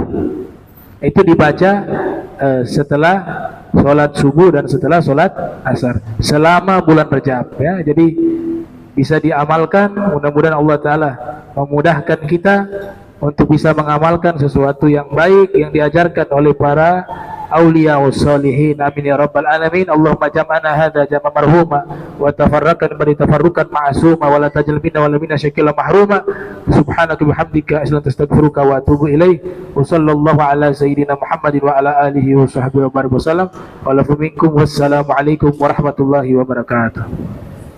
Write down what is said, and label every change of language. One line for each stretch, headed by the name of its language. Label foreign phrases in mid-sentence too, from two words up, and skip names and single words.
Indonesian: Itu dibaca setelah sholat subuh dan setelah sholat asar selama bulan Rajab ya. Jadi bisa diamalkan. Mudah-mudahan Allah Ta'ala memudahkan kita untuk bisa mengamalkan sesuatu yang baik yang diajarkan oleh para
Arabic: أولياء والصالحين. آمين يا رب العالمين. اللهم جمعنا هذا جمعا مرحوما وتفرقنا بعد تفرقا معصوما ولا تجعل منا ولا منا شقيا محروما. سبحانك بحمدك أستغفرك وأتوب إليه. وصلى الله على سيدنا محمد وعلى آله وصحبه وبارك وسلم. والعفو منكم والسلام عليكم ورحمة الله وبركاته.